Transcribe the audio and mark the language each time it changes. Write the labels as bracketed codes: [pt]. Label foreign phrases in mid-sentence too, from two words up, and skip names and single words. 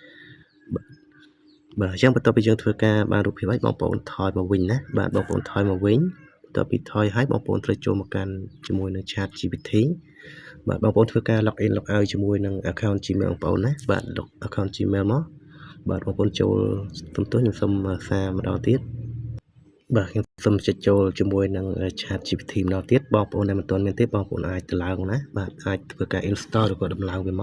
[km] បាទអញ្ចឹងបន្ទាប់ពីយើងធ្វើការបានរូបភាពហើយបងប្អូនថយមកវិញណាបាទបងប្អូនថយមកវិញបន្ទាប់ពីថយហើយបងប្អូនត្រូវចូលមកកាន់ជាមួយនឹង Chat GPT បាទបងប្អូនធ្វើការ [en] log in log out [km] ជាមួយនឹង account Gmail បងប្អូនណាបាទ account Gmail មកបាទបងប្អូន ចូលសំទោសខ្ញុំសូមសារម្ដងទៀតបាទខ្ញុំសូមចុចចូលជាមួយនឹង Chat GPT ម្ដងទៀតបងប្អូនដែលមិនទាន់មានទេបងប្អូនអាចទៅឡើងណាបាទអាចធ្វើការ install ឬក៏ដំឡើងវា